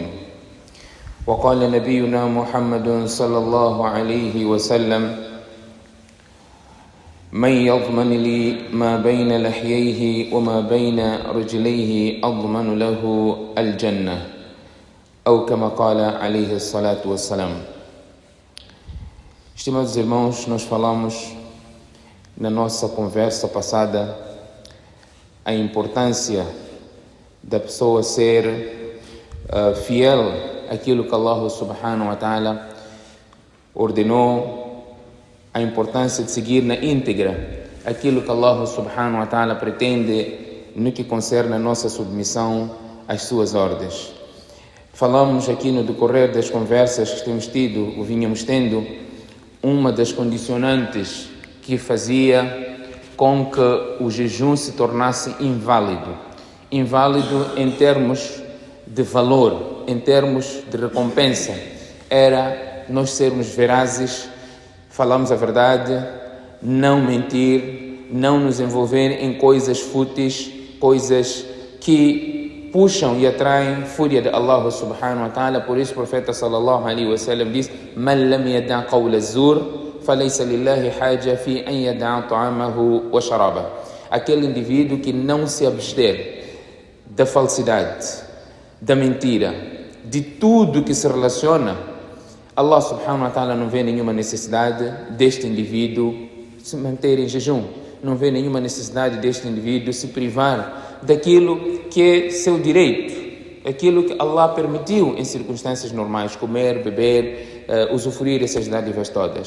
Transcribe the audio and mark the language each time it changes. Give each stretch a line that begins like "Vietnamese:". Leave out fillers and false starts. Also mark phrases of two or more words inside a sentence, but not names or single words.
Arabic: وقال نبينا محمد صلى الله عليه وسلم: من يضمن لي ما بين لحييه وما بين رجليه أضمن له الجنة، أو كما قال عليه الصلاة والسلام.
Portuguese: Estimados irmãos, nós falamos na nossa conversa passada a importância da pessoa ser fiel àquilo que
Arabic: الله سبحانه وتعالى
Portuguese: ordenou, a importância de seguir na íntegra aquilo que
Arabic: الله سبحانه وتعالى
Portuguese: pretende no que concerne a nossa submissão às suas ordens. Falamos aqui no decorrer das conversas que temos tido, ou vínhamos tendo, uma das condicionantes que fazia com que o jejum se tornasse inválido em termos de valor, em termos de recompensa, era nós sermos verazes, falarmos a verdade, não mentir, não nos envolver em coisas fúteis, coisas que puxam e atraem fúria de
Arabic: الله سبحانه وتعالى.
Portuguese: Por isso o profeta
Arabic: صلى الله عليه وسلم diz: "من لم يدع قول الزور فَلَيْسَ لِلَّهِ حَاجَةٌ فِي أَنْ يَدَعَ طَعَامَهُ وَشَرَابَهُ."
Portuguese: Aquele indivíduo que não se abster da falsidade, da mentira, de tudo que se relaciona,
Arabic: الله سبحانه وتعالى
Portuguese: não vê nenhuma necessidade deste indivíduo se manter em jejum, não vê nenhuma necessidade deste indivíduo se privar daquilo que é seu direito, aquilo que Allah permitiu em circunstâncias normais, comer, beber, usufruir essas dádivas todas.